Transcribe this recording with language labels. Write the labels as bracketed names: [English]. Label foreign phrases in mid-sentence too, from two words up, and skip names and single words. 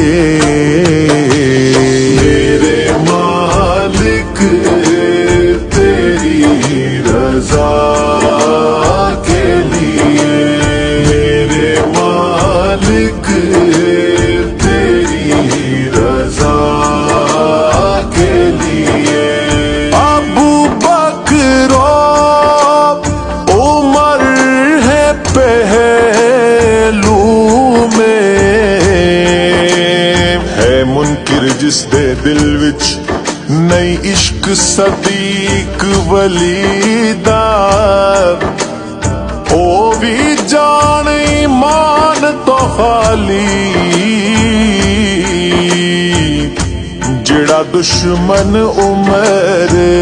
[Urdu] میرے مالک تیری رضا کے لیے میرے مالک تیری رضا کے لیے ابو بکر عمر ہے [Punjabi] پہلو میں ہے منکر پھر جس دے دل وچ نہیں عشق صدیق ولی دا او بھی جان ایمان تو خالی جیہڑا دشمن عمر